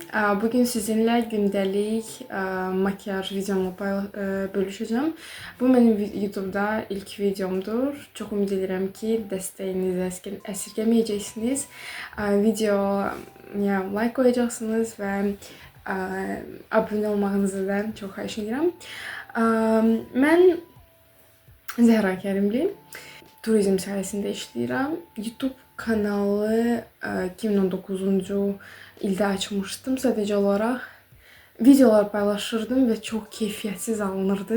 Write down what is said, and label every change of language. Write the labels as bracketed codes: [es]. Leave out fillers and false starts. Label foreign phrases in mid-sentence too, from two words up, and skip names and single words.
[tr] Bugün sizinle gündelik makyaj videomu bölüşeceğim. Bu benim YouTube'da ilk videomdur. Çok ümid ederim ki desteğinizi esirgemeyeceksiniz. Videoya like koyacaksınız ve abone olmağınızı da çok [az] xahiş edirəm. Mən Zəhra Kərimli. Turizm sahəsində işləyirəm. YouTube kanalı 2019-cu ildə açmışdım. Sadəcə olaraq videolar paylaşırdım və çox keyfiyyətsiz alınırdı.